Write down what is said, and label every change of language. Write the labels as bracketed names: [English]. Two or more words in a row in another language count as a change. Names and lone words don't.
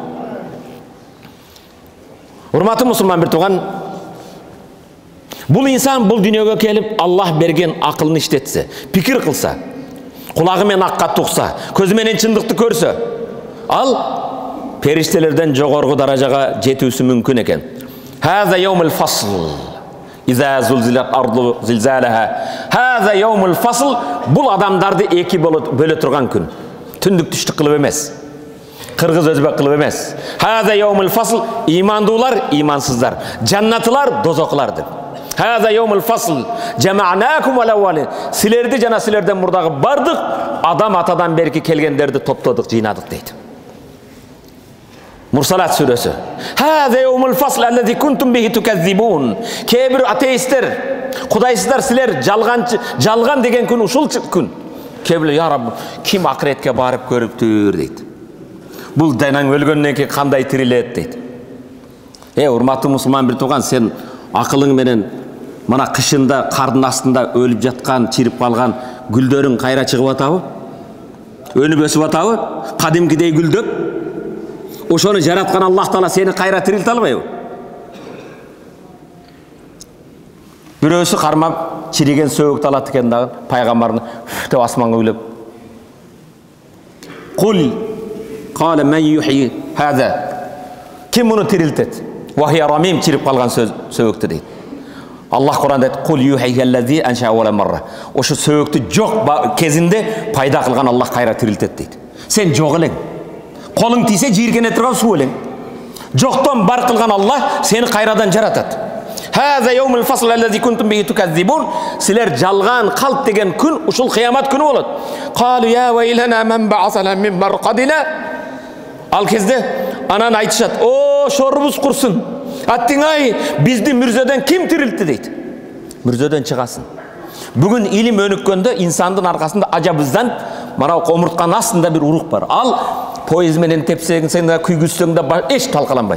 [Kyrgyz] Урматтуу мусулман бир тууган, бул инсан бул дүйнөгө келип Аллах берген акылын иштетсе, пикир кылса, кулагы менен аккатты укса, көзү менен чындыкты көрсө, ал периштелерден жогорку даражага жетүүсү мүмкүн экен. [Arabic] هذا يوم الفصل. إذا زلزلت الأرض زلزالها. هذا يوم الفصل. [Kyrgyz] Бул адамдарды эки бөлө турган күн. Түндүк түштүк кылып эмес. Кыргыз өзбек кылып эмес. [Arabic] هذا يوم الفصل. [Kyrgyz] Имандуулар, имансыздар. Жаннатылар, дозоклар деп. [Arabic] هذا يوم الفصل. جمعناكم والأولين. [Kyrgyz] Силерди жана силерден мурдагы бардык адам атадан берки келгендерди топтодук, жыйнадык дейт. Мурсалат сүрөсү. [Arabic] هذا يوم الفصل الذي كنتم به تكذبون. [Kyrgyz] Кээ-бир атеисттер, кудайсыздар, силер жалган деген күн ушул күн. Кээ-бир, я Раббы, ким акыретке барып көрүптүр дейт. [Kazakh] Бұл жайнаң өлгөннен кейін қандай тіріледі дейді. [Kyrgyz] Урматтуу мусулман бир тууган, сен акылың менен мына кышында кардын астында өлүп жаткан, чирип калган гүлдөрүң кайра чыгып атабы? Өнүп өсүп атабы? Кадимкидей гүлдөп? Ошону жараткан Аллах Таала сени кайра тирилте албайбы? Бирөөсү кармап чириген сөөгүктү алат экен дагы, пайгамбарны деп асманга үйлөп. [Arabic] قل قال من يحيي هذا. [Kyrgyz] Ким муну тирилтет? [Arabic] وهي رميم, [Kyrgyz] чирип калган сөөгүктү дейт. Аллах Куранда айтат: [Arabic] "قل يحيي أنشأها أول مرة." [Kyrgyz] Ошо сөөгүктү жок кезинде пайда кылган Аллах кайра тирилтет дейт. Сен жок элең. Колуң тийсе жийиркене турган суу элең. Жоктон бар кылган Аллах сени кайрадан жаратат. [Arabic] هذا يوم الفصل الذي كنتم به تكذبون. [Kyrgyz] Силер жалган калп деген күн ушул кыямат күнү болот. [Arabic] قالوا يا ويلنا من بعثنا من مرقدنا. [Kyrgyz] Ал кезде анан айтышат: "О, шорубуз курсун. Аттиңай, бизди мүрзөдөн ким тирилтти?" дейт. Мүрзөдөн чыгасын. Бүгүн илим өнүккөндө инсандын аркасында ажабыздан мана омуртканын астында бир урук бар. Ал поезд менен тепсең да күйгүзсөң да эч талкаланбайт.